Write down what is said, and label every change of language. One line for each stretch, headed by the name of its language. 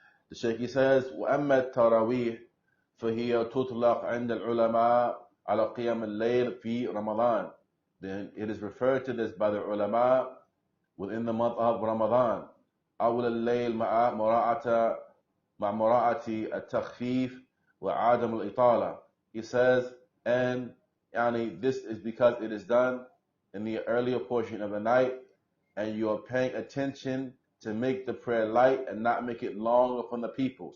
English: The Shaykh, he says,
Arabic: وَأَمَّا التَّرَوِيهِ فَهِيَ تُطْلَقْ عِنْدَ الْعُلَمَاءِ عَلَى قِيَامِ اللَّيْلِ فِي Ramadan.
English: Then it is referred to this by the ulama within the month of Ramadan.
Arabic: أول الليل مع مراعاة التخفيف وعدم الإطالة.
English: He says, and this is because it is done in the earlier portion of the night, and you are paying attention to make the prayer light and not make it long upon the people.